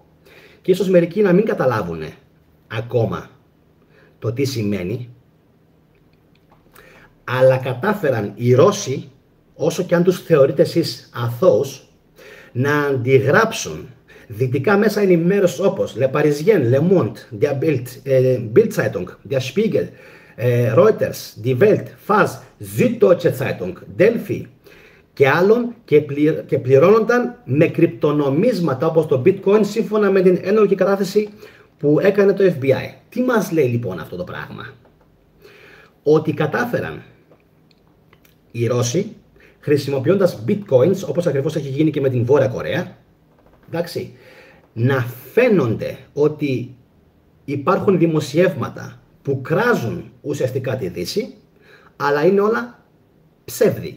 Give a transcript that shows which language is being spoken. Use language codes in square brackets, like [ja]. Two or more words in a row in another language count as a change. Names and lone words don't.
[el] Και ίσως μερικοί να μην καταλάβουν ακόμα το τι σημαίνει. Αλλά κατάφεραν οι Ρώσοι, όσο και αν τους θεωρείτε εσείς αθώους, να αντιγράψουν δυτικά μέσα ενημέρωσης όπως Le Parisien, Le Monde, Der Bild Zeitung, Der Spiegel, Reuters, Die Welt, FAZ, Süddeutsche Zeitung, Delphi και άλλων και πληρώνονταν με κρυπτονομίσματα όπως το Bitcoin, σύμφωνα με την ένορκη κατάθεση που έκανε το FBI. Τι μας λέει λοιπόν αυτό το πράγμα? Ότι κατάφεραν οι Ρώσοι, χρησιμοποιώντας bitcoins, όπως ακριβώς έχει γίνει και με την Βόρεια Κορέα, εντάξει, να φαίνονται ότι υπάρχουν δημοσιεύματα που κράζουν ουσιαστικά τη Δύση, αλλά είναι όλα ψεύδι.